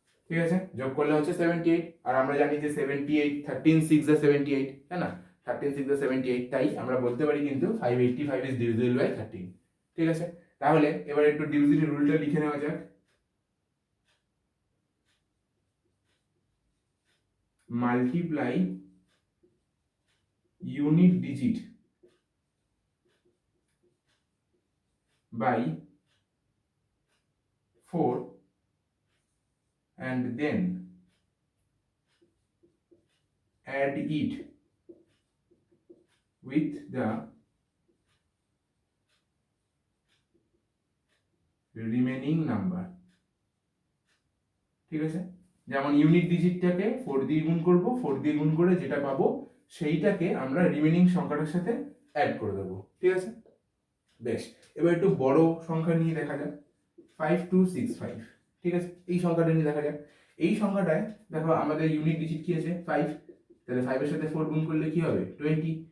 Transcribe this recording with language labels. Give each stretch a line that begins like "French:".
Bangla: ঠিক আছে, যোগ করলে হচ্ছে 78, আর আমরা জানি যে 78 13 6 78, তাই না? 13 6 78, তাই আমরা বলতে পারি কিন্তু 585
English: is divisible by
Bangla: 13। ঠিক আছে, তাহলে এবার একটু ডিভিজিবিলিটি রুলটা লিখে নেওয়া যাক।
English: Multiply unit digit by 4 and then add it with the remaining number।
Bangla: ঠিক আছে, যেমন ইউনিট ডিজিটটাকে 4 দিয়ে গুণ করব, 4 দিয়ে গুণ করে যেটা পাবো সেইটাকে আমরা রিমেনিং সংখ্যাটার সাথে অ্যাড করে দেবো। ঠিক আছে, বেশ, এবার একটু বড় সংখ্যা নিয়ে দেখা যাক, 5265। ঠিক আছে, এই সংখ্যাটা নিয়ে দেখা যাক। এই সংখ্যাটায় দেখো আমাদের ইউনিট ডিজিট কি আছে 5, তাহলে 5 এর সাথে 4 গুণ করলে কি হবে 20।